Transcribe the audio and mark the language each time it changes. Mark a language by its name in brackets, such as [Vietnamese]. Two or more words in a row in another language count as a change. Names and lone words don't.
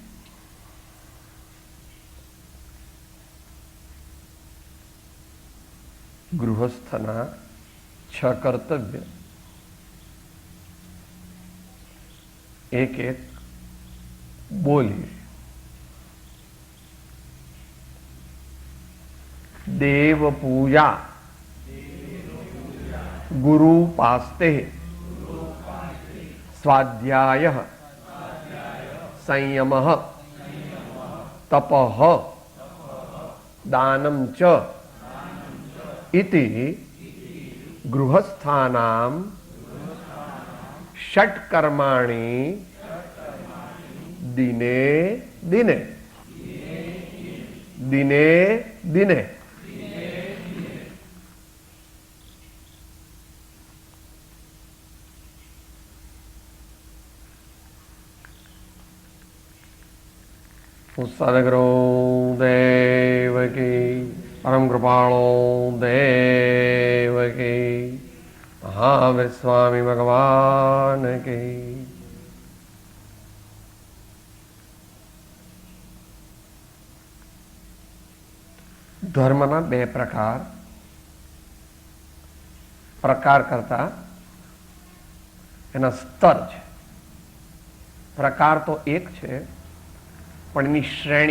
[Gujarati] ગૃહસ્થના 6 કર્તવ્ય એક એક બોલીએ. [Sanskrit] દેવ પૂજા, ગુરુ પાસ્તે, સ્વાધ્યાય, સંયમ, તપઃ, દાનમ ચ इति गृहस्थानां षट्कर्माणि दिने दिने दिने दिने उत्सादकरो [Hindi] देवकी परम कृपाणो देव की, महावीर स्वामी भगवान की. [Gujarati] ધર્મના 2 પ્રકાર. પ્રકાર કરતા એના સ્તર છે. પ્રકાર તો એક છે, પણ એની શ્રેણી.